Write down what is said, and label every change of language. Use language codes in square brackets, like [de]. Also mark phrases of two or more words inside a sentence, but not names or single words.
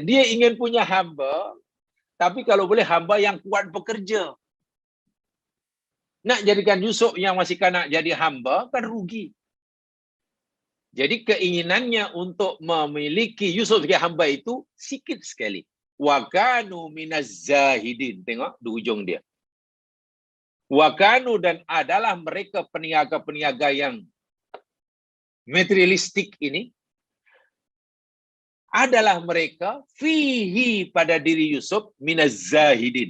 [ms] Dia ingin punya hamba, tapi kalau boleh hamba yang kuat bekerja. Nak jadikan Yusuf yang masih kanak jadi hamba, kan rugi. Jadi keinginannya untuk memiliki Yusuf sebagai hamba itu sikit sekali. [ar] وكانوا من الزاهدين. [ms] Tengok di ujung dia. [ar] وكانوا, [ms] dan adalah mereka peniaga-peniaga yang materialistik ini, adalah mereka fihi pada diri Yusuf [ar] من الزاهدين.